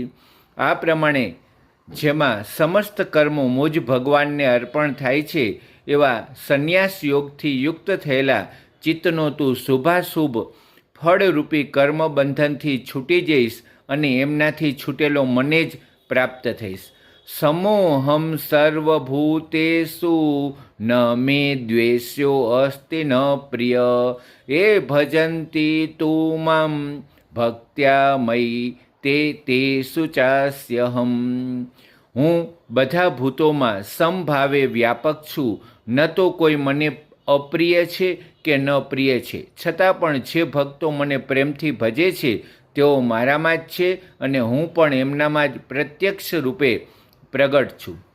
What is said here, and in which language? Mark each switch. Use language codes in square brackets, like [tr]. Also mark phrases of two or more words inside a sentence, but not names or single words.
[gu] આ પ્રમાણે જેમાં સમસ્ત કર્મો મુજ ભગવાનને અર્પણ થાય છે એવા સંન્યાસ યોગથી યુક્ત થયેલા ચિત્તનો તું શુભાશુભ ફળરૂપી કર્મબંધનથી છૂટી જઈશ અને એમનાથી છૂટેલો મને જ પ્રાપ્ત થઈશ. [sa] समोऽहं सर्वभूतेषु न मे द्वेष्यो अस्ति न प्रिय ये भजन्ति तु मां भक्त्या मयि ते तेषु चास्यहम्। [gu] હું બધા ભૂતોમાં સમભાવે વ્યાપક છું, ન તો કોઈ મને અપ્રિય છે કે ન પ્રિય છે, છતાં પણ જે ભક્તો મને પ્રેમથી ભજે છે તેઓ મારામાં જ છે અને હું પણ એમનામાં જ પ્રત્યક્ષ રૂપે પ્રગટ છું.